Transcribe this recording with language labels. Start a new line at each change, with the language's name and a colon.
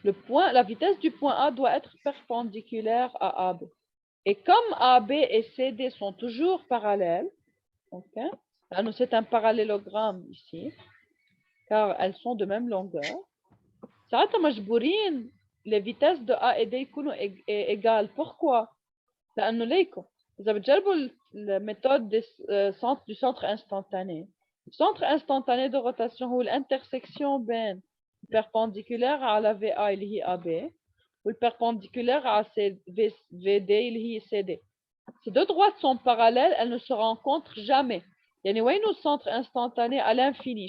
French: La vitesse du point A doit être perpendiculaire à AB. Et comme AB et CD sont toujours parallèles, OK? C'est un parallélogramme ici, car elles sont de même longueur.
Arabic: ساعتها مجبورين
French: les vitesses de A et D
Arabic: يكونوا
French: égales. Pourquoi?
Arabic: لأنه ليكو إذا بتجربوا الميثode
French: du centre instantané. Le centre instantané de rotation
Arabic: هو
French: l'intersection
Arabic: بين
French: perpendiculaire
Arabic: على VA اللي هي AB
French: والperpendiculaire
Arabic: على VD اللي هي CD.
French: Ces deux droites sont parallèles, elles ne se rencontrent jamais.
Arabic: يعني وين
French: le centre instantané à l'infini?